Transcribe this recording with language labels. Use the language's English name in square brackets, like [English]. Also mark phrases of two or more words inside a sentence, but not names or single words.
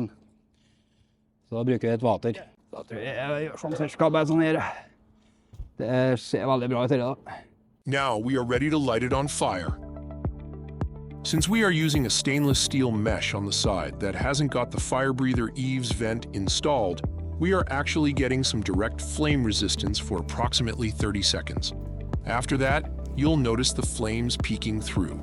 [Norwegian] Så da bruker vi et vater. Da tror jeg gjør sånn cirka bare sånn her. Det ser veldig bra ut her da. [English] Now we are ready to light it on fire. Since we are using a stainless steel mesh on the side that hasn't got the Firebreather Eaves Vent installed, we are actually getting some direct flame resistance for approximately 30 seconds. After that, you'll notice the flames peeking through.